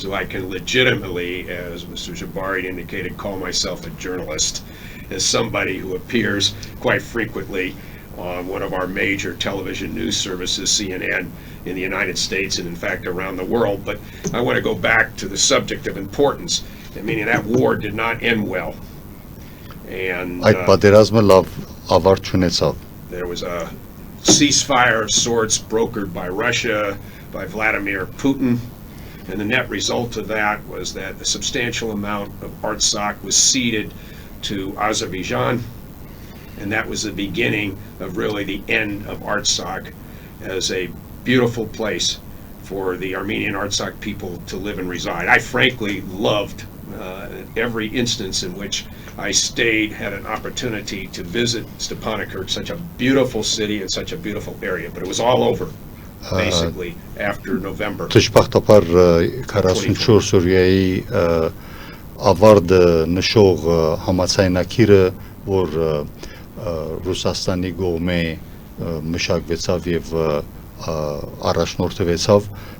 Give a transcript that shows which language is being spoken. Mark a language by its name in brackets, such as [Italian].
[English] So I can legitimately, as Mr. Jabari indicated, call myself a journalist, as somebody who appears quite frequently on one of our major television news services, CNN, in the United States and in fact around the world. But I want to go back to the subject of importance, meaning that war did not end well. And [Armenian] Այդ պատերազմը լավ ավարտ չունեցավ. [English] there was a ceasefire of sorts brokered by Russia, by Vladimir Putin, and the net result of that was that a substantial amount of Artsakh was ceded to Azerbaijan. And that was the beginning of really the end of Artsakh as a beautiful place for the Armenian Artsakh people to live and reside. I frankly loved every instance in which I stayed, had an opportunity to visit Stepanakert, such a beautiful city and such a beautiful area. But it was all over, basically, after November. [Armenian] Դժբախտաբար 44 օրյայի ավարտը նշող համաձայնագիրը, որ Ռուսաստանի կողմէ մշակվեցավ եւ առաջնորդվեցավ